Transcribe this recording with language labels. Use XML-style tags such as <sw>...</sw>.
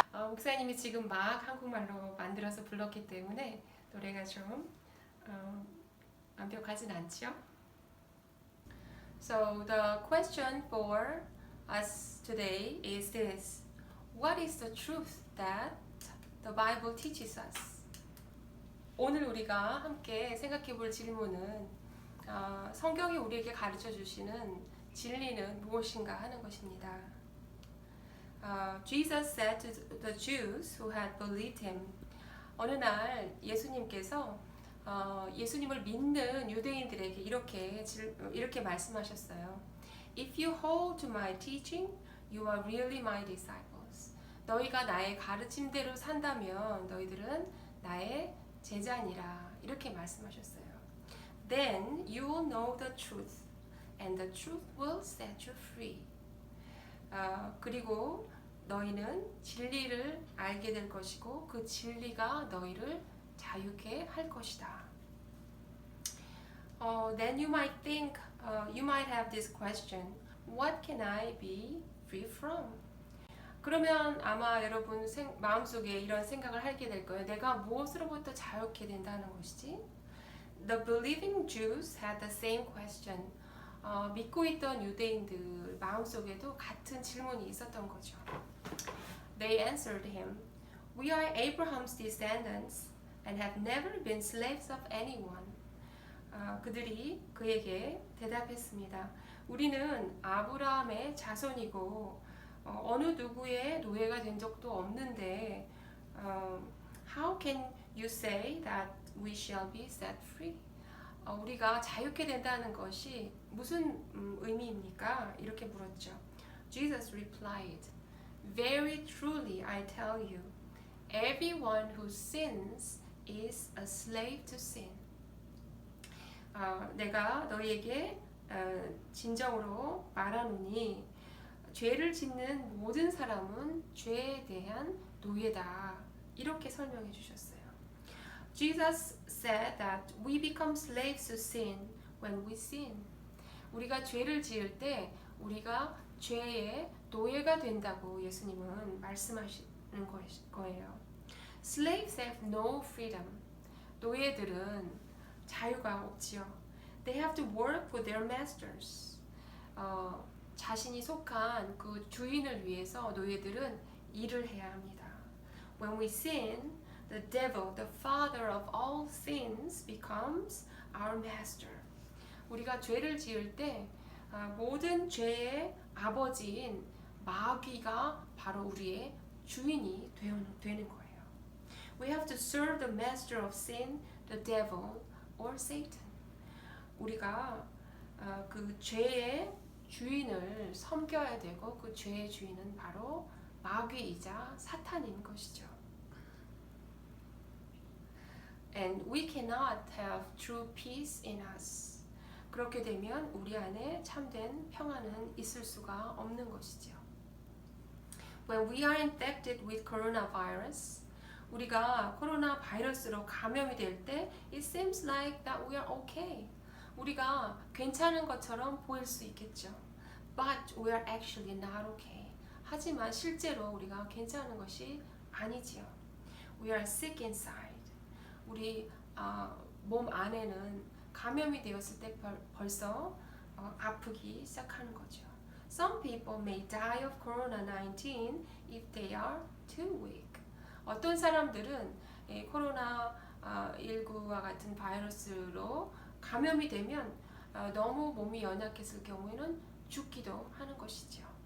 <ko>목사님이 지금 막 한국말로 만들어서 불렀기 때문에 노래가 좀 완벽하진 않죠?</ko> <en>So the question for us today is this. What is the truth that the Bible teaches us?</en> <ko>오늘 우리가 함께 생각해 볼 질문은 성경이 우리에게 가르쳐 주시는 진리는 무엇인가 하는 것입니다.</ko> <en>Jesus said to the Jews who had believed him.</en> <ko>어느 날 예수님께서 예수님을 믿는 유대인들에게 이렇게 말씀하셨어요.</ko> <en>If you hold to my teaching, you are really my disciples.</en> <ko>너희가 나의 가르침대로 산다면 너희들은 나의 제자니라. 이렇게 말씀하셨어요.</ko> <en>Then you will know the truth, and the truth will set you free.</en> <ko>그리고 너희는 진리를 알게 될 것이고 그 진리가 너희를 자유케 할 것이다.</ko> <en>Then you might think, you might have this question, what can I be free from?</en> <ko>그러면 아마 여러분 마음속에 이런 생각을 하게 될 거예요. 내가 무엇으로부터 자유케 된다는 것이지?</ko> <en>The believing Jews had the same question.</en> <ko>믿고 있던 유대인들 마음속에도 같은 질문이 있었던 거죠.</ko> <en>They answered him, We are Abraham's descendants and have never been slaves of anyone.</en> <ko>그들이 그에게 대답했습니다. 우리는 아브라함의 자손이고 어느 누구의 노예가 된 적도 없는데</ko> <en>How can you say that we shall be set free?</en> <ko>우리가 자유케 된다는 것이 무슨 의미입니까? 이렇게 물었죠.</ko> <en>Jesus replied, Very truly I tell you, everyone who sins is a slave to sin.</en> <ko>내가 너희에게 진정으로 말하노니 죄를 짓는 모든 사람은 죄에 대한 노예다. 이렇게 설명해 주셨어요.</ko> <en>Jesus said that we become slaves to sin when we sin.</en> <ko>우리가 죄를 지을 때 우리가 죄의 노예가 된다고 예수님은 말씀하시는 거예요.</ko> <en>Slaves have no freedom.</en> <ko>노예들은 자유가 없지요.</ko> <en>They have to work for their masters.</en> <ko>자신이 속한 그 주인을 위해서 노예들은 일을 해야 합니다.</ko> <en>When we sin, the devil, the father of all sins, becomes our master.</en> <ko>우리가 죄를 지을 때 모든 죄의 아버지인 마귀가 바로 우리의 주인이 되는 거예요.</ko> <en>We have to serve the master of sin, the devil, or Satan.</en> <ko>우리가 그 죄의 주인을 섬겨야 되고 그 죄의 주인은 바로 마귀이자 사탄인 것이죠.</ko> <en>And we cannot have true peace in us.</en> <ko>그렇게 되면 우리 안에 참된 평안은 있을 수가 없는 것이죠.</ko> <en>When we are infected with coronavirus,</en> <ko>우리가 코로나 바이러스로 감염이 될 때</ko> <en>it seems like that we are okay.</en> <ko>우리가 괜찮은 것처럼 보일 수 있겠죠.</ko> <en>But we are actually not okay.</en> <ko>하지만 실제로 우리가 괜찮은 것이 아니지요.</ko> <en>We are sick inside.</en> <ko>우리 몸 안에는 감염이 되었을 때 벌써 아프기 시작하는 거죠.</ko> <en>Some people may die of COVID-19 if they are too weak.</en> <ko>어떤 사람들은 코로나19와 같은 바이러스로 감염이 되면 너무 몸이 연약했을 경우에는 죽기도 하는 것이죠.</ko>